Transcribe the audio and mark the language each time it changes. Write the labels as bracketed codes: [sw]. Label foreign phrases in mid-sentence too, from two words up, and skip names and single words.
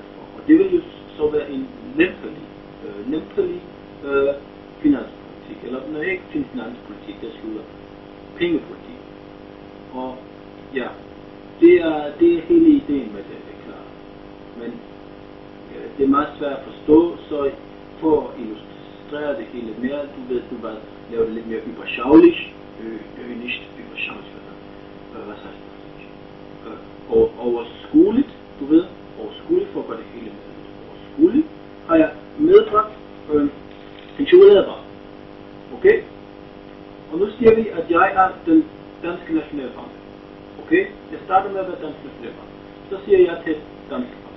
[da] Og det vil jo så være en lempelig finanspolitik, eller ikke finanspolitik, det slutter pengepolitik. Og ja, det er hele ideen med det, det er klart. Men det er meget svært at forstå, så for at illustrere det hele mere, du vil lave det lidt mere überschaulich, [de] nicht überschaulich, was heißt das? [da] Overskueligt, du ved, overskueligt for at gøre det hele mere overskueligt, har jeg medbragt en chokoladebar. Okay? Og nu siger vi, at jeg er den danske nationalbank. Okay? Jeg starter med at være dansk nationalbank. Så siger jeg til Danske Bank.